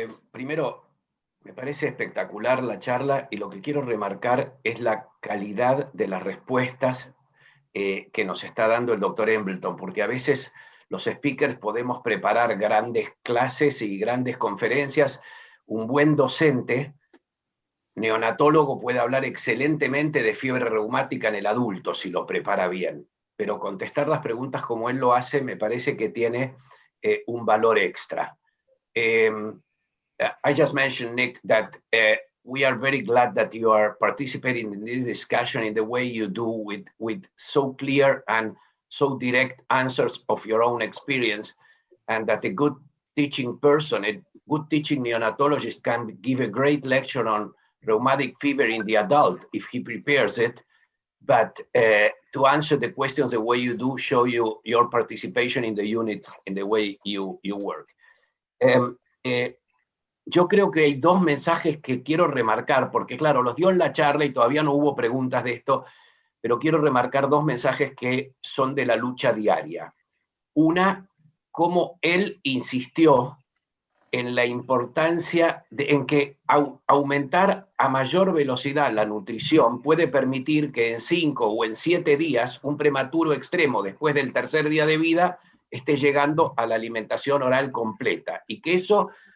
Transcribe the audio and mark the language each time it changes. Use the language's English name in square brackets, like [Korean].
[Spanish] Primero, me parece espectacular la charla y lo que quiero remarcar es la calidad de las respuestas que nos está dando el doctor Embleton, porque a veces los speakers podemos preparar grandes clases y grandes conferencias. Un buen docente neonatólogo puede hablar excelentemente de fiebre reumática en el adulto si lo prepara bien, pero contestar las preguntas como él lo hace me parece que tiene un valor extra. [English] I just mentioned, Nick, that we are very glad that you are participating in this discussion in the way you do with so clear and so direct answers of your own experience, and that a good teaching person, a good teaching neonatologist can give a great lecture on rheumatic fever in the adult if he prepares it, but to answer the questions the way you do, show you your participation in the unit in the way you work. [Spanish] Yo creo que hay dos mensajes que quiero remarcar, porque claro, los dio en la charla y todavía no hubo preguntas de esto, pero quiero remarcar dos mensajes que son de la lucha diaria. Una, cómo él insistió en la importancia en que aumentar a mayor velocidad la nutrición puede permitir que en 5 o en 7 días un prematuro extremo después del tercer día de vida esté llegando a la alimentación oral completa, y que eso